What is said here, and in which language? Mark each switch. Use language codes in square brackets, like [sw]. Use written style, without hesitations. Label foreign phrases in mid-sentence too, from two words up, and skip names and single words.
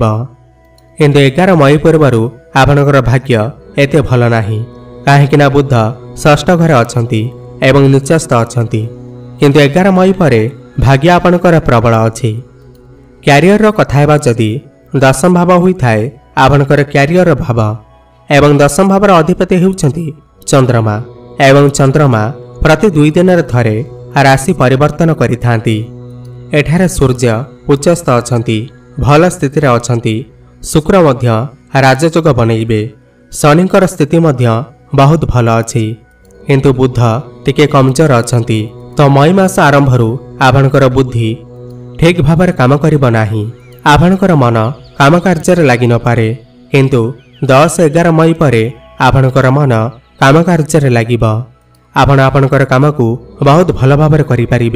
[or] କିନ୍ତୁ 11 ମଇ ପୂର୍ବରୁ ଆପଣଙ୍କର ଭାଗ୍ୟ ଏତେ ଭଲ ନାହିଁ। କାହିଁକି ନା ବୁଧ ଷଷ୍ଠ ଘରେ ଅଛନ୍ତି ଏବଂ ନୀଚସ୍ଥ ଅଛନ୍ତି। କିନ୍ତୁ 11 ମଇ ପରେ ଭାଗ୍ୟ ଆପଣଙ୍କର ପ୍ରବଳ ଅଛି। କ୍ୟାରିଅର ର କଥା ହେବା ଯଦି ଦଶମ ଭାବ ହୋଇ ଥାଏ ଆପଣଙ୍କର କ୍ୟାରିଅର ଭାବ ଏବଂ ଦଶମ ଭାବର ଅଧିପତି ହେଉଛନ୍ତି ଚନ୍ଦ୍ରମା ଏବଂ ଚନ୍ଦ୍ରମା ପ୍ରତି 2 ଦିନ ରେ ଥରେ ରାଶି ପରିବର୍ତ୍ତନ କରିଥାନ୍ତି। ଏଠାରେ ସୂର୍ଯ୍ୟ ଉଚ୍ଚସ୍ଥ ଅଛନ୍ତି, ଭଲ ସ୍ଥିତି ରେ ଅଛନ୍ତି। ଶୁକ୍ର ମଧ୍ୟ ରାଜଯୋଗ ବନାଇବେ। ଶନିଙ୍କର ସ୍ଥିତି ମଧ୍ୟ ବହୁତ ଭଲ ଅଛି, କିନ୍ତୁ ବୁଧ ଟିକେ କମଜୋର ଅଛନ୍ତି। ତେଣୁ ମଇ ମାସ ଆରମ୍ଭରୁ ଆପଣଙ୍କର ବୁଦ୍ଧି ଠିକ ଭାବେ କାମ କରିବ ନାହିଁ। ଆପଣଙ୍କର ମନ କାମ କାର୍ଯ୍ୟ ଲାଗି ନ ପାରେ, କିନ୍ତୁ 10-11 ମଇ ପରେ ଆପଣଙ୍କର ମନ କାମ କାର୍ଯ୍ୟ ଲାଗିବ। ଆପଣ ଆପଣଙ୍କର କାମ କୁ ବହୁତ ଭଲ ଭାବେ କରି ପାରିବେ।